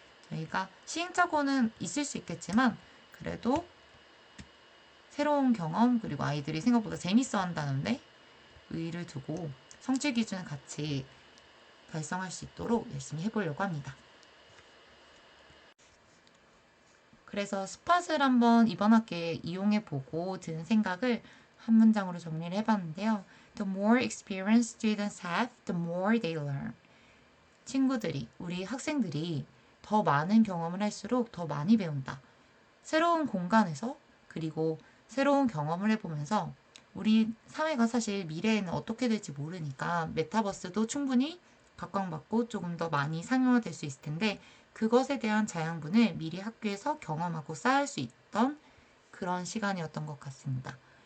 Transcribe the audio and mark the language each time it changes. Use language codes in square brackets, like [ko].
[ko] 저희가 시행착오는 있을 수 있겠지만 그래도 새로운 경험 그리고 아이들이 생각보다 재밌어 한다는데 의의를 두고 성취 기준을 같이 달성할 수 있도록 열심히 해보려고 합니다. 그래서 스팟을 한번 이번 학기에 이용해보고 든 생각을 한 문장으로 정리를 해봤는데요. [en] The more experienced students have, the more they learn. [ko] 친구들이, 우리 학생들이 더 많은 경험을 할수록 더 많이 배운다. 새로운 공간에서 그리고 새로운 경험을 해보면서 우리 사회가 사실 미래에는 어떻게 될지 모르니까 메타버스도 충분히 각광받고 조금 더 많이 상용화될 수 있을 텐데 그것에 대한 자양분을 미리 학교에서 경험하고 쌓을 수 있던 그런 시간이었던 것 같습니다.